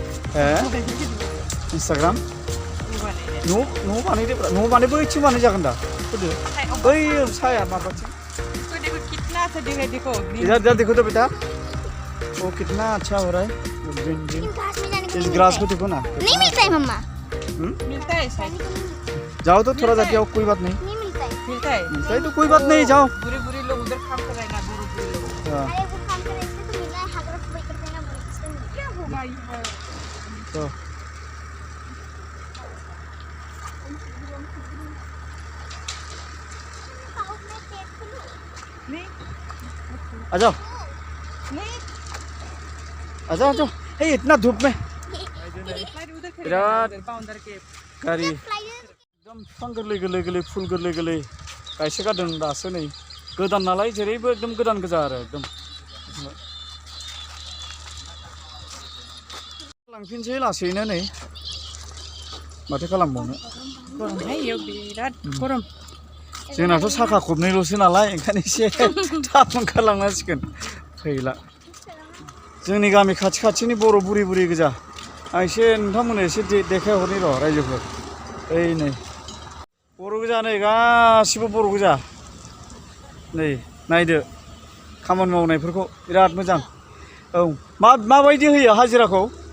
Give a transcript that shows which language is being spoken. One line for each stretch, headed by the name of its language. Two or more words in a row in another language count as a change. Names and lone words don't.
Bodo: Instagram no बानायदो बैथिं बानाय जागोन दा होदो बै साया माबाथिं
Hindi: कितना अच्छा दिखाई देखो इधर देखो तो बेटा वो कितना अच्छा हो रहा है
English: green green
Hindi: इस ग्रास को देखो ना नहीं मिलता है मम्मा मिलता है शायद जाओ तो थोड़ा जाके आओ कोई बात नहीं नहीं मिलता है मिलता है तो कोई बात नहीं जाओ बुरे बुरे लोग उधर काम कर रहे हैं ना बुरे लोग हाँ अरे वो काम कर रहे थे तो मिला है हाथ रख भाई करते ना इसका क्या होगा तो नहीं आ जाओ नहीं आ जाओ आ जाओ हे इतना धूप में उधर बिराद बाउंडर के
Bodo: गारि एकदम बिफां गोरलै गोरलै गोरलै फुल गोरलै गोरलै गायसो गारदों दासो नै गोदान नालाय जेरैबो एकदम गोदान गोजा आरो एकदम लांफिनसै लासैनो नै माथो खालामबावनो
Hindi: गरम है ये बिराद गरम
Bodo: जोंनाथ' साखा खबनैल'सो नालाय ओंखायनो एसे थाब ओंखारलांनांसिगोन फैला जोंनि गामि खाथि खाथिनि बर' बुरि बुरि गोजा आं एसे नोंथांमोननो एसे देखायहरनि र' रायजोफोर ओइ नै बर' गोजा नै गासिबो बर' गोजा नै नायदो खामानि मावनायफोरखौ बिराद मोजां औ माबायदि होयो हाजिराखौ